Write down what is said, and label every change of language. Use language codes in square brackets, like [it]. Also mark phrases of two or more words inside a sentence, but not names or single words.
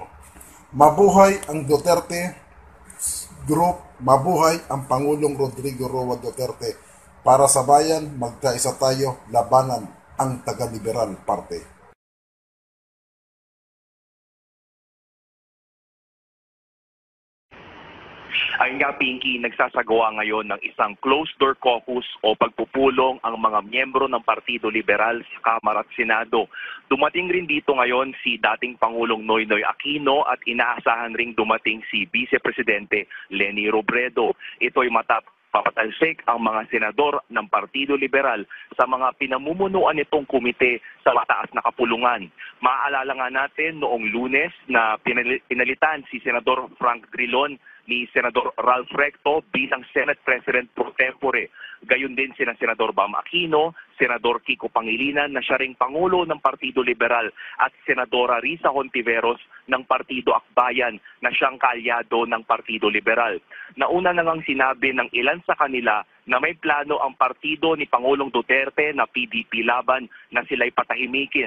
[tl] Mabuhay ang Duterte Group, mabuhay ang Pangulong Rodrigo Roa Duterte. Para sa bayan, magkaisa tayo, labanan ang taga-liberal parte. Ayun nga, Pinky, nagsasagawa ngayon ng isang [en] closed-door caucus [tl] o pagpupulong ang mga miyembro ng Partido Liberal sa Kamara at Senado. Dumating rin dito ngayon si dating Pangulong Noynoy Aquino at inaasahan ring dumating si Vice Presidente Leni Robredo. Ito'y papatalsik ang mga senador ng Partido Liberal sa mga pinamumunuan nitong komite sa mataas na kapulungan. Maaalala nga natin noong Lunes na pinalitan si Senador Frank Drilon ni Senador Ralph Recto bilang Senate President pro tempore. Gayon din sina Senador Bam Aquino, Senador Kiko Pangilinan na siya ring Pangulo ng Partido Liberal at Senadora Risa Hontiveros ng Partido Akbayan na siyang kaalyado ng Partido Liberal. Nauna na ngang sinabi ng ilan sa kanila na may plano ang partido ni Pangulong Duterte na PDP Laban na sila'y patahimikin.